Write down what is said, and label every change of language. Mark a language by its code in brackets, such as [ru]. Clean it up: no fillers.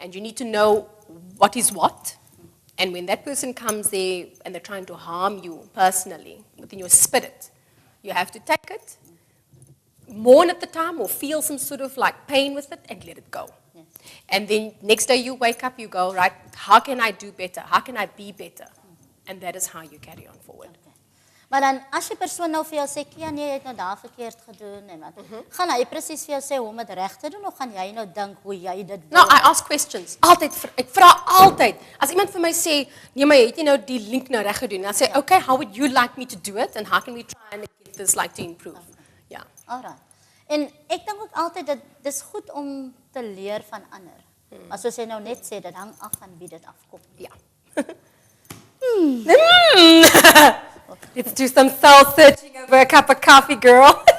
[en] And you need to know what is what. And when that person comes there and they're trying to harm you personally, within your spirit, you have to take it, mourn at the time, or feel some sort of like pain with it, and let it go. Yes. And then next day you wake up, you go, right, how can I do better? How can I be better? And that is how you carry on forward. Okay. [af] Maar dan, as die persoon nou vir jou sê, Kia, nee, jy het nou daar verkeerd gedoen, en wat, gaan hy presies vir jou sê hoe om het recht te doen, of gaan jy nou dink hoe jy dit wil? [en] No, I ask questions. [af] Altyd, ek vra altyd. As iemand vir my sê, nee, maar het jy nou die link nou recht gedoen, dan sê, okay, [en] how would you like me to do it, and how can we try and get this like to improve? [af] Ja. [en] Alright. [af] En ek dink ook altyd, dat dit is goed om te leer van ander. Maar soos jy nou net sê, dit hang af van wie dit afkom. Ja. [en] Let's do some soul searching over a cup of coffee, girl.